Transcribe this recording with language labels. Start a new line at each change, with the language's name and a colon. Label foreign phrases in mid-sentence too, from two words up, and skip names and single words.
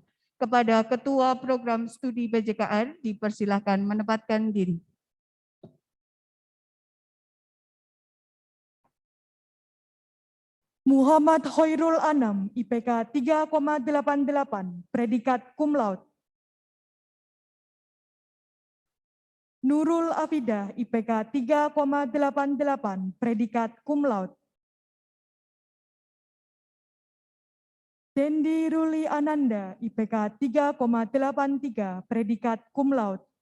Indonesian: Kepada Ketua Program Studi PJKR dipersilahkan menempatkan diri. Muhammad Khairul Anam IPK 3,88, predikat
Latin: cum laude.
Indonesian: Nurul Afidah IPK 3,88, predikat
Latin: cum laude.
Indonesian: Dendi Ruli Ananda IPK 3,83, predikat
Latin: cum laude.